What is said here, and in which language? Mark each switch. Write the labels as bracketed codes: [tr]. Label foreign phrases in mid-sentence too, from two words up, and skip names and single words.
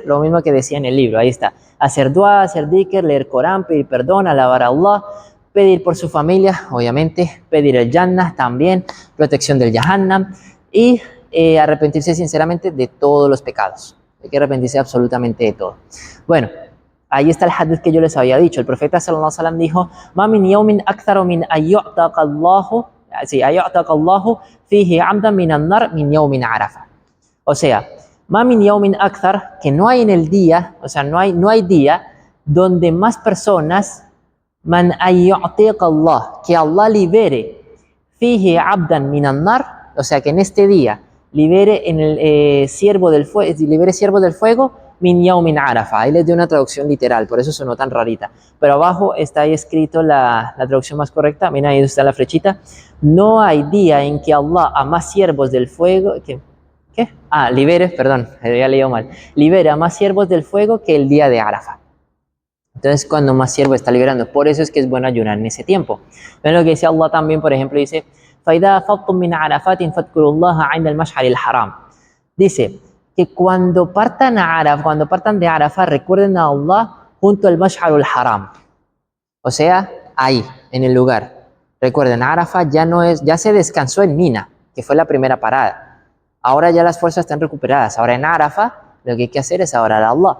[es] Lo mismo que decía en el libro, ahí está. Hacer dua, hacer dhikr, leer Corán, pedir perdón, alabar a Allah, pedir por su familia, obviamente, pedir el Jannah también, protección del Jahannam y arrepentirse sinceramente de todos los pecados. Hay que arrepentirse absolutamente de todo. Bueno, ahí está el hadith que yo les había dicho. El profeta [ar] صلى الله عليه وسلم dijo: "ما من يوم أكثر من أن يعتق الله فيه عبدا من النار من يوم عرفة." [es] O sea, [ar] "ما من يوم أكثر", [es] que no hay en el día, o sea, no hay día donde más personas [ar] من أن يعتق الله, [es] que Allah libere [ar] فيه عبدا من النار, [es] o sea, que en este día libere en el siervo del fuego, [ar] من يوم عرفة. [es] Ahí les dio una traducción literal, por eso sonó tan rarita. Pero abajo está ahí escrito la traducción más correcta. Mira, ahí está la flechita. No hay día en que Allah a más siervos del fuego... ¿Qué? Libere, perdón, había leído mal. Libera a más siervos del fuego que el día de Arafa. Entonces, cuando más siervo está liberando. Por eso es que es bueno ayunar en ese tiempo. Ven lo que dice Allah también, por ejemplo, dice... [ar] فَإِذَا فَضْتُم مِّنْ عَرَفَاتٍ فَاذْكُرُوا اللَّهَ عِندَ الْمَشْعَرِ الْحَرَامِ. [es] Dice que cuando partan de Arafat, recuerden a Allah junto al Mash'ar al-Haram. O sea, ahí, en el lugar. Recuerden, Arafat ya se descansó en Mina, que fue la primera parada. Ahora ya las fuerzas están recuperadas. Ahora en Arafat, lo que hay que hacer es adorar a Allah.